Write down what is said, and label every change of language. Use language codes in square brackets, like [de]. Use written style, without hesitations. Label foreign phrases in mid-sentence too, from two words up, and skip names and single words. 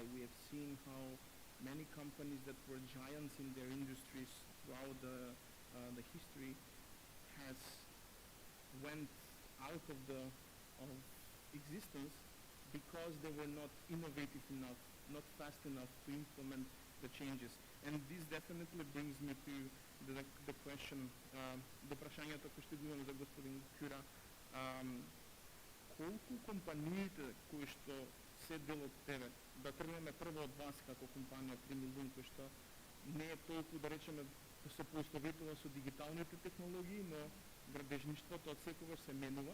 [en] We have seen how many companies that were giants in their industries throughout the history has went out of existence because they were not innovative enough, not fast enough to implement the changes. And this definitely brings me to the question, [mk] до прашањето кој што го имам за господин Кюра. Колку компаниите кои што се дел од тебе, да тргнеме прво од вас како компанија Примилун, кој што не е толку, да речеме, се поистоветува со дигиталните технологии, но градежништвото од секогаш се менува.